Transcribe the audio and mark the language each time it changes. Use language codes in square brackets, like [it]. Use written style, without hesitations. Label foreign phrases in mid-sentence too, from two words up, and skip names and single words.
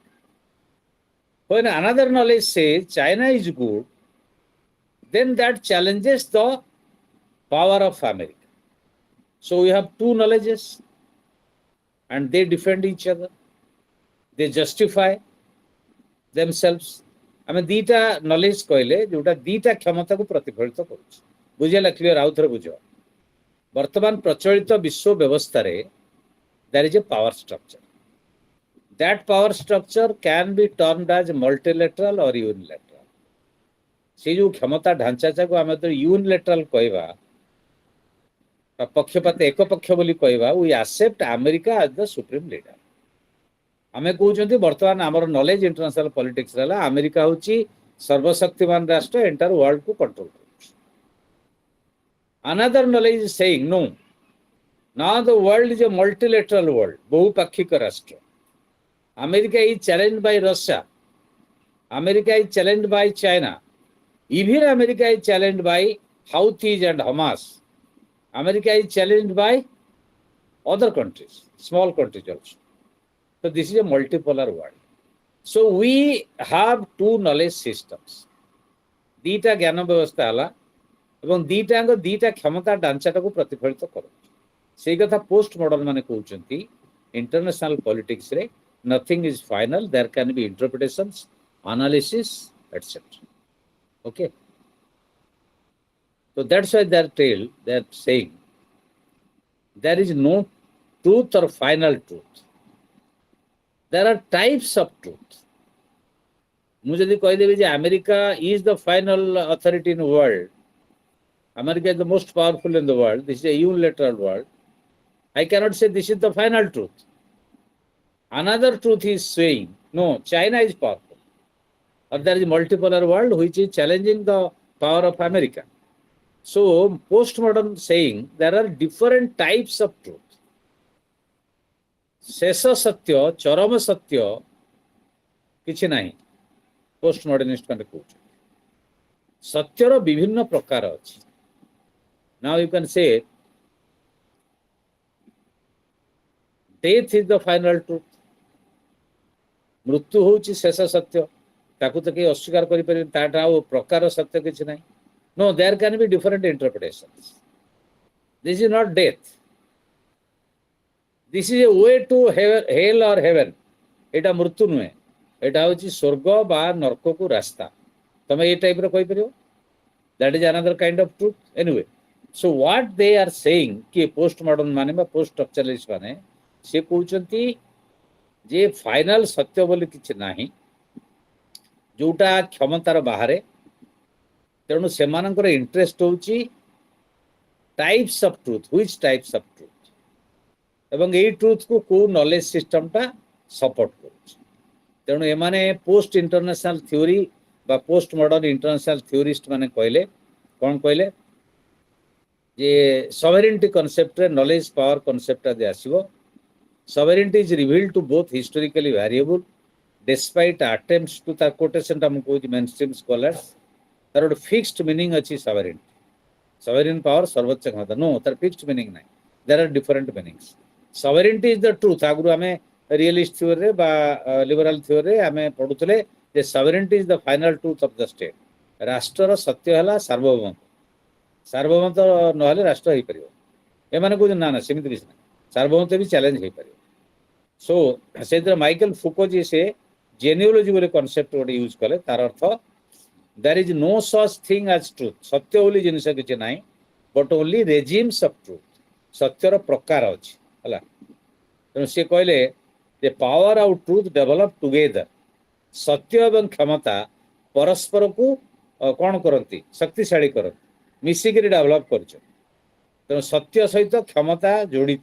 [en] When another knowledge says China is good, then that challenges the power of America. So we have two knowledges and they defend each other. They justify themselves. [or] ଆମେ ଦିଟା knowledge କହିଲେ ଯୋଉଟା ଦିଟା କ୍ଷମତାକୁ ପ୍ରତିଫଳିତ କରୁଛି। ବୁଝିଲା କ୍ଲିୟର? ଆଉ ଥରେ ବୁଝ। [en] ବର୍ତ୍ତମାନ ପ୍ରଚଳିତ ବିଶ୍ୱ ବ୍ୟବସ୍ଥାରେ there is a power structure. That power structure can be termed as multilateral or unilateral. [or] ସେ ଯୋଉ କ୍ଷମତା ଢାଞ୍ଚାକୁ ଆମେ ତ unilateral କହିବା, ପକ୍ଷପାତ ଏକପକ୍ଷ ବୋଲି କହିବା, [en] we accept America as the supreme leader. [or] ଆମେ କହୁଛନ୍ତି ବର୍ତ୍ତମାନ ଆମର [en] knowledge international politics [or] ହେଲା ଆମେରିକା ହେଉଛି ସର୍ବଶକ୍ତିମାନ ରାଷ୍ଟ୍ର [en] entire world control [or] କରୁଛି। [en] Another knowledge is saying no. Now the world is a multilateral world, [or] ବହୁପାକ୍ଷିକ ରାଷ୍ଟ୍ର। [en] America is challenged by Russia. America is challenged by China. Even America is challenged by Houthis and Hamas. America is challenged by other countries, small countries also. So this is a multipolar world. So we have two knowledge systems. [or] ଦିଟା ଜ୍ଞାନ ବ୍ୟବସ୍ଥା ହେଲା ଏବଂ ଦିଟାଙ୍କ ଦିଟା କ୍ଷମତା ଢାଞ୍ଚାଟାକୁ ପ୍ରତିଫଳିତ କରୁଛି। ସେଇ କଥା [en] post modern [or] ମାନେ କହୁଛନ୍ତି [en] international politics nothing is final, there can be interpretations, analysis, etc. Okay. So that's why they're saying there is no truth or final truth. There are types of truth. [or] ମୁଁ ଯଦି କହିଦେବି ଯେ [en] America is the final authority in the world, America is the most powerful in the world, this is a unilateral world, I cannot say this is the final truth. Another truth is saying, no, China is powerful. Or there is a multipolar world which is challenging the power of America. So, postmodern saying there are different types of truth. [or] ଶେଷ ସତ୍ୟ, ଚରମ ସତ୍ୟ କିଛି ନାହିଁ postmodernist ମାନେ କହୁଛନ୍ତି। ସତ୍ୟର ବିଭିନ୍ନ ପ୍ରକାର ଅଛି। [en] Now you can say death is the final truth. [or] ମୃତ୍ୟୁ ହେଉଛି ଶେଷ ସତ୍ୟ, ତାକୁ ତ କେହି ଅସ୍ୱୀକାର କରିପାରିବେନି, ତାଠୁ ଆଉ ପ୍ରକାର ସତ୍ୟ କିଛି ନାହିଁ। [en] No, there can be different interpretations. This is not death. This is a way to hell or heaven. [or] ଏଇଟା ମୃତ୍ୟୁ ନୁହେଁ, ଏଇଟା ହେଉଛି ସ୍ୱର୍ଗ ବା ନର୍କକୁ ରାସ୍ତା। ତମେ ଏଇ ଟାଇପର କହିପାରିବ? [en] That is another kind of truth. Anyway, so what they are saying [or] କି [en] post modern [or] ମାନେ ବା [en] post structuralist [or] ମାନେ ସେ କହୁଛନ୍ତି ଯେ ଫାଇନାଲ ସତ୍ୟ ବୋଲି କିଛି ନାହିଁ ଯୋଉଟା କ୍ଷମତାର ବାହାରେ। ତେଣୁ ସେମାନଙ୍କର ଇଣ୍ଟରେଷ୍ଟ ହେଉଛି [en] types of truth, which types of truth, [or] ଏବଂ ଏଇ ଟ୍ରୁଥକୁ କୋଉ [en] knowledge system support [or] କରୁଛି। ତେଣୁ ଏମାନେ [en] post international theory [or] ବା [en] post modern international theorist [or] ମାନେ କହିଲେ କ'ଣ କହିଲେ ଯେ [en] sovereignty concept knowledge power concept [or] ଯେ ଆସିବ, [en] sovereignty is revealed to both historically variable despite attempts to the quotation [or] ଟା ମୁଁ କହୁଛି [en] mainstream scholars [or] ତାର ଗୋଟେ [en] fixed meaning ଅଛି sovereignty, sovereign power [or] ସର୍ବୋଚ୍ଚ କ୍ଷମତା। [en] no, ତାର fixed meaning ନାହିଁ, there are different meanings. sovereignty is the truth। [or] ଆଗରୁ ଆମେ [en] realist theory [or] ବା [en] liberal theory [or] ଆମେ ପଢୁଥିଲେ ଯେ [en] sovereignty is the final truth of the state। [or] ରାଷ୍ଟ୍ରର ସତ୍ୟ ହେଲା ସାର୍ବଭୌମତ୍ୱ, ସାର୍ବଭୌମତ୍ୱ ନହେଲେ ରାଷ୍ଟ୍ର ହେଇପାରିବ। ଏମାନେ କହୁଛନ୍ତି ନା ନା ସେମିତି କିଛି ନାହିଁ, ସାର୍ବଭୌମତ୍ୱ ବି ଚ୍ୟାଲେଞ୍ଜ ହେଇପାରିବ। ସୋ ସେଥିରେ ମାଇକେଲ ଫୁକୋ ଯିଏ ସେ ଜେନିଓଲୋଜି ବୋଲି କନସେପ୍ଟ ଗୋଟେ ୟୁଜ୍ କଲେ, ତାର ଅର୍ଥ [en] there is no such thing as truth। [or] ସତ୍ୟ ବୋଲି ଜିନିଷ କିଛି ନାହିଁ, [en] but only regimes of truth। [or] ସତ୍ୟର ପ୍ରକାର ଅଛି ହେଲା। ତେଣୁ ସେ କହିଲେ ଯେ ପାୱାର ଆଉ [en] truth develop together. [or] ସତ୍ୟ ଏବଂ କ୍ଷମତା ପରସ୍ପରକୁ କ'ଣ କରନ୍ତି? ଶକ୍ତିଶାଳୀ କରନ୍ତି, ମିଶିକିରି ଡେଭଲପ କରୁଛନ୍ତି। ତେଣୁ ସତ୍ୟ ସହିତ କ୍ଷମତା ଜଡ଼ିତ।